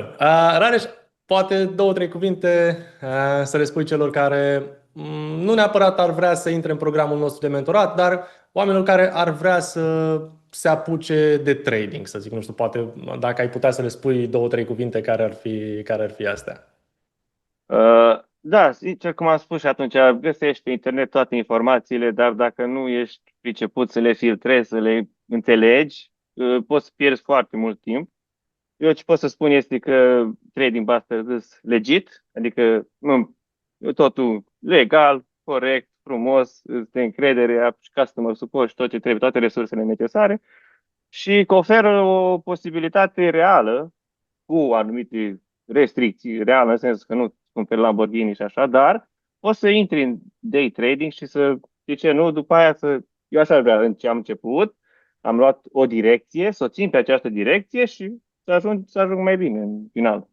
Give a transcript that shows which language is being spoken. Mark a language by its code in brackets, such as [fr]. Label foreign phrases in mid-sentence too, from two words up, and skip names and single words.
[ro] Rareș, poate două, trei cuvinte să le spui celor care nu neapărat ar vrea să intre în programul nostru de mentorat, dar oamenilor care ar vrea să se apuce de trading, să zic, nu știu, poate dacă ai putea să le spui două, trei cuvinte care ar fi astea. Da, sincer, cum am spus și atunci, găsești pe internet toate informațiile, dar dacă nu ești priceput să le filtrezi, să le înțelegi, poți să pierzi foarte mult timp. Eu ce pot să spun este că trading Buster [en] is legit, [ro] adică nu, totul legal, corect, frumos, de încredere, ai și [en] customer support [ro] și tot ce trebuie, toate resursele necesare și că oferă o posibilitate reală cu anumite restricții, reală în sensul că nu cumperi Lamborghini și așa, dar poți să intri în [en] day trading [ro] și de ce nu, după aia eu așa vreau, în ce am început, am luat o direcție, să o țin pe această direcție și să ajung mai bine în final.